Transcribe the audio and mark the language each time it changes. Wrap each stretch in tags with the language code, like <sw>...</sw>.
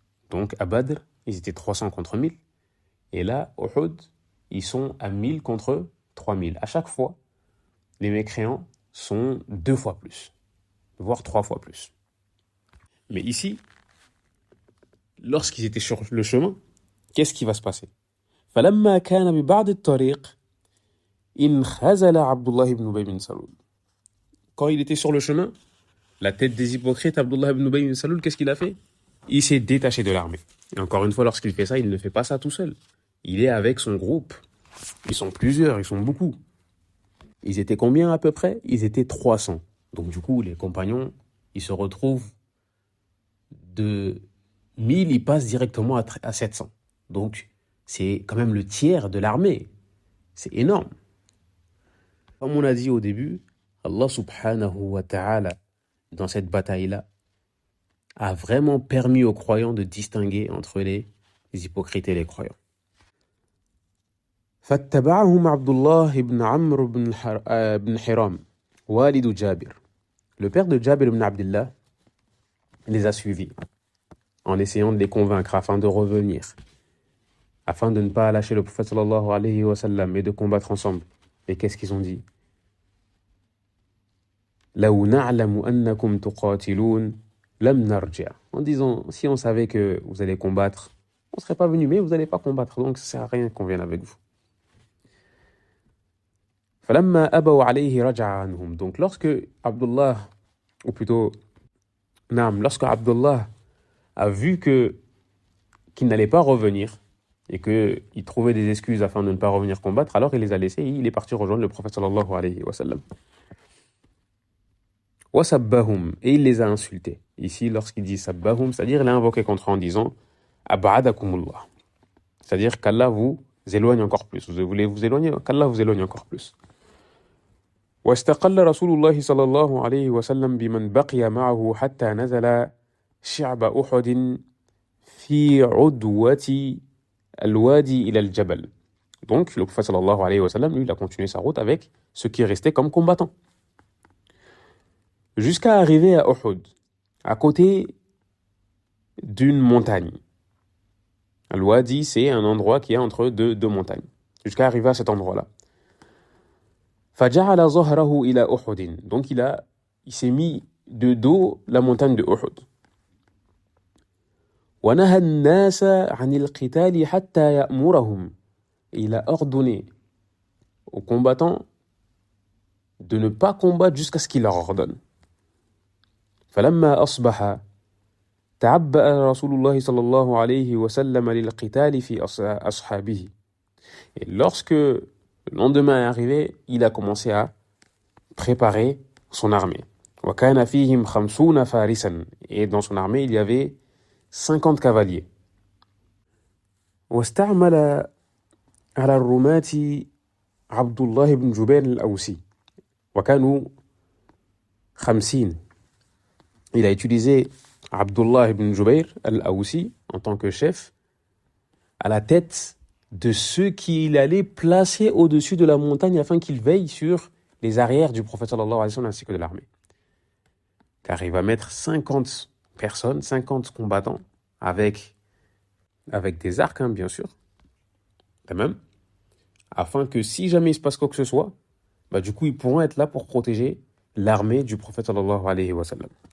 <fr>Donc à Badr, ils étaient 300 contre 1000. Et là, Uhud, ils sont à 1000 contre 3000. À chaque fois, les mécréants sont 2 fois plus, voire 3 fois plus. Mais ici, lorsqu'ils étaient sur le chemin, qu'est-ce qui va se passer?</fr> <ar>فلما كان ببعض الطريق انخزل عبد الله بن أبي بن سلول.</ar> <fr>Quand il était sur le chemin, la tête des hypocrites, Abdullah ibn Ubay ibn Saloul, qu'est-ce qu'il a fait? Il s'est détaché de l'armée. Et encore une fois, lorsqu'il fait ça, il ne fait pas ça tout seul. Il est avec son groupe. Ils sont plusieurs, ils sont beaucoup. Ils étaient combien à peu près? Ils étaient 300. Donc du coup, les compagnons, ils se retrouvent de 1000, ils passent directement à 700. Donc c'est quand même le tiers de l'armée. C'est énorme. Comme on a dit au début, Allah subhanahu wa ta'ala, dans cette bataille-là, a vraiment permis aux croyants de distinguer entre les hypocrites et les croyants.</fr> <ar>فاتبعهم عبد الله بن عمرو بن حرام والد جابر.</ar> <fr>Le père de Jabir ibn Abdullah les a suivis en essayant de les convaincre afin de revenir, afin de ne pas lâcher le prophète sallallahu alayhi wa sallam et de combattre ensemble. Et qu'est-ce qu'ils ont dit?</fr> <ar>لو نعلم أنكم تقاتلون لم نرجع.</ar> <fr>En disant, si on savait que vous allez combattre, on ne serait pas venu, mais vous n'allez pas combattre, donc ça ne sert à rien qu'on vienne avec vous.</fr> <ar>فلما أبوا عليه رجع عنهم.</ar> <fr>Donc lorsque Abdullah, ou plutôt lorsque Abdullah a vu qu'il n'allait pas revenir et qu'il trouvait des excuses afin de ne pas revenir combattre, alors il les a laissés et il est parti rejoindre le prophète sallallahu alayhi wa sallam.</fr> <ar>وَسَبَّهُمْ,</ar> <fr>et il les a insultés. Ici, lorsqu'il dit sabbahum, c'est-à-dire il a invoqué contre eux en disant ab'adakumullah, c'est-à-dire qu'Allah vous éloigne encore plus. Vous voulez vous éloigner, qu'Allah vous éloigne encore plus.</fr> <ar>واستقل رسول الله صلى الله عليه وسلم بمن بقي معه حتى نزل شعب أحد في عدوة الوادي إلى الجبل.</ar> <fr>Donc le prophète sallallahu alayhi wa sallam, lui, il a continué sa route avec ceux qui restaient comme combattants. Jusqu'à arriver à Uhud, à côté d'une montagne. Al-Wadi, c'est un endroit qui est entre deux montagnes. Jusqu'à arriver à cet endroit-là.</fr> <ar>فَجَعَلَ ظَهْرَهُ إِلَى أُحُدٍ.</ar> <fr>Donc il s'est mis de dos la montagne de Uhud.</fr> <ar>وَنَهَى النَّاسَ عَنِ الْقِتَالِ حَتَّى يَأْمُرَهُمْ.</ar> <fr>Et il a ordonné aux combattants de ne pas combattre jusqu'à ce qu'il leur ordonne.</fr> <ar>فلما أصبح تعبأ رسول الله صلى الله عليه وسلم للقتال في أصحابه.</ar> <fr>Et lorsque Le lendemain est arrivé, il a commencé à préparer son armée.</fr> <ar>وَكَانَ فِيهِمْ خَمْسُونَ فَارِسًا.</ar> <fr>Et dans son armée, il y avait 50 cavaliers.</fr> <ar>واستعمل على الرماة عبد الله بن جبير الأوسي وكانوا 50.</ar> <fr>Il a utilisé Abdullah ibn Jubayr al-Awsi en tant que chef à la tête de ceux qu'il allait placer au-dessus de la montagne afin qu'ils veillent sur les arrières du prophète sallallahu alayhi wa sallam ainsi que de l'armée. Car il va mettre 50 personnes, 50 combattants avec des arcs, hein, bien sûr, quand même, afin que si jamais il se passe quoi que ce soit, bah, du coup, ils pourront être là pour protéger l'armée du prophète sallallahu alayhi wa sallam.</fr>